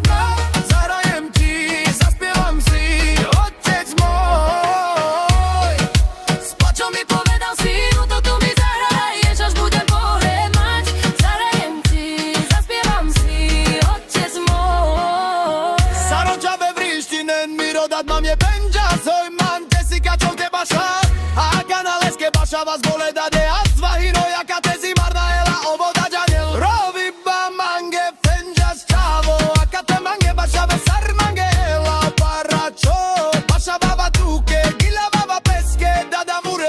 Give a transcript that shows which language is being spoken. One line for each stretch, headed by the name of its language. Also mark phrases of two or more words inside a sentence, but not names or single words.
Slovak: Zahrajem ti, zaspievam si, otec môj. S plačom mi povedal, synu, to tu mi zahraješ, až budem pojem mať. Zahrajem ti, zaspievam si, otec môj.
Romany: Saročave vrištinen mi rodat mam je penđa, soj man tesi kačov te baša. A kanaleske baša vas bole dade, a svahino jaka tezi marna ela ovoda džanel. Rovi ba mange fenđa ščavo, a kate mange baša ve sar mange ela paračo. Baša baba tuke, gila baba peske, dada mure.